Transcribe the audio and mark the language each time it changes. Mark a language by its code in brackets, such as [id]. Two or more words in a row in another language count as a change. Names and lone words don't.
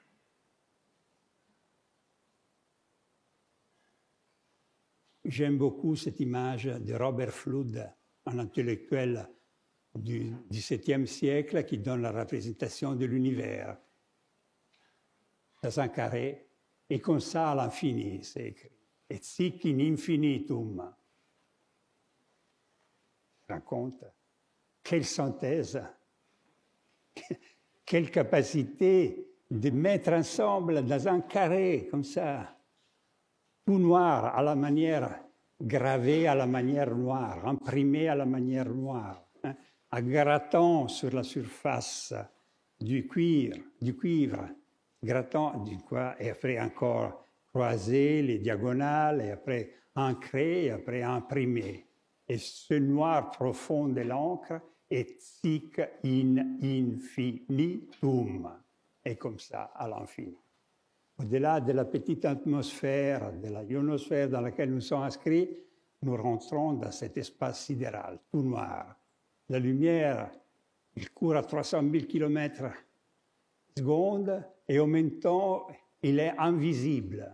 [fr] J'aime beaucoup cette image de Robert Flood, un intellectuel du XVIIe siècle qui donne la représentation de l'univers dans un carré, et comme ça à l'infini, c'est écrit. [la] Et sic in infinitum. [fr] Tu te rends compte? Quelle synthèse, quelle capacité de mettre ensemble dans un carré comme ça, tout noir à la manière, gravé à la manière noire, imprimé à la manière noire, en grattant sur la surface du cuivre, grattant du quoi, et après encore croiser les diagonales, et après ancrer, et après imprimer. Et ce noir profond de l'encre est [la] sic in infinitum, [fr] et comme ça à l'infini. Au-delà de la petite atmosphère, de la ionosphère dans laquelle nous sommes inscrits, nous rentrons dans cet espace sidéral, tout noir. La lumière, il court à 300 000 km/s et en même temps, il est invisible.